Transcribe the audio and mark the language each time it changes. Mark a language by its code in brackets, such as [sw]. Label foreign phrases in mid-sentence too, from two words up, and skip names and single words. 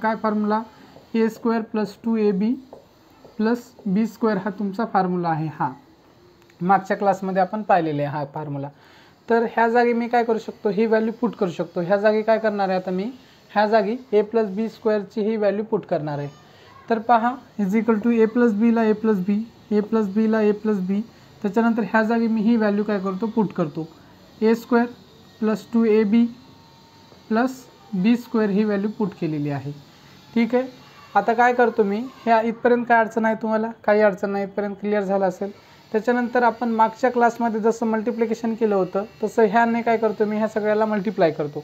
[mr] काय फॉर्म्युला, a² + 2ab + b² हा तुमचा फॉर्म्युला आहे। हा मागच्या क्लासमध्ये आपण पाहिलेला आहे हा फॉर्म्युला। तर ह्या जागी मी काय करू शकतो, ही [en] value put [mr] करू शकतो। ह्या जागी काय करणार आहे आता मी, ह्या जागी a + b स्क्वेअरची ही [en] value put [mr] करणार आहे। तर पहा = a + b ला a + b, a + b ला a + b, त्याच्यानंतर ह्या जागी मी ही व्हॅल्यू काय करतो पुट करतो, a² + 2ab + b² ही [en] value put [mr] केलेली आहे। ठीक आहे, आता काय करतो मी, ह्या इथपर्यंत काय अडचण आहे तुम्हाला, काही अडचण नाही, इथपर्यंत क्लिअर झालं असेल। त्याच्यानंतर आपण मागच्या क्लासमध्ये जसं मल्टिप्लिकेशन केलं होतं तसं ह्याने काय करतो मी, ह्या सगळ्याला मल्टिप्लाय करतो।